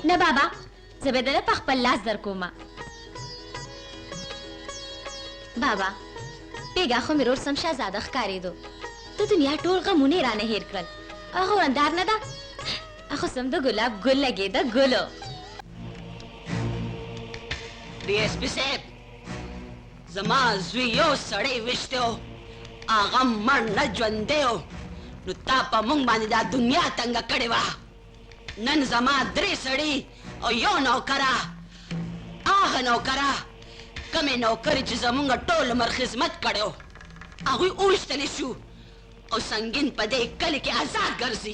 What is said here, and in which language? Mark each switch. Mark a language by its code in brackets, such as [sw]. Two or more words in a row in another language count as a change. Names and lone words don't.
[ps] نه بابا زه به دله په خپل لاس در کومه بابا بېګا خو مې رور سم شهزاده ښکارېدو د دنیا ټول غمونه یې رانه هېر کړل هغه ورندار نه ده هغه سم د ګلاب ګل لګېده ګلو [ur] ڈی ایس پی صاحب [ps] زما زوی یو سړی وشتی و هغه مړ نه ژوندی و نو تا په موږ باندې دا دنیا تنګه کړې وه نن زما 3 سړي او یو نوکره هغه نوکره کومې نوکرې چې زمونږ ټول عمر خدمت کړی و هغوی وویشتلی شو او سنګین په دې کلي کې آزاد ګرځي